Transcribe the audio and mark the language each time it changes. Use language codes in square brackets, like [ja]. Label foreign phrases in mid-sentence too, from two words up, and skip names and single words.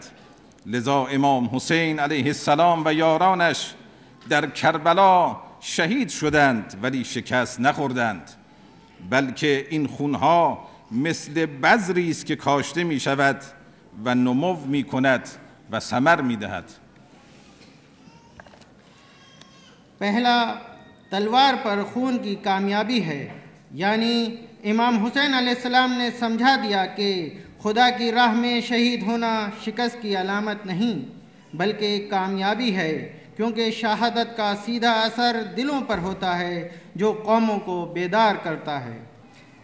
[fa] لذا امام حسین علیه السلام و یارانش در کربلا شهید شدند ولی شکست نخوردند، بلکه این خونها مثل بذری است که کاشته می‌شود و نمو می‌کند و ثمر می‌دهد. [ur] پہلا تلوار پر خون کی کامیابی ہے، یعنی امام حسین علیہ السلام نے سمجھا دیا کہ خدا کی راہ میں شہید ہونا شکست کی علامت نہیں بلکہ کامیابی ہے، کیونکہ شہادت کا سیدھا اثر دلوں پر ہوتا ہے جو قوموں کو بیدار کرتا ہے۔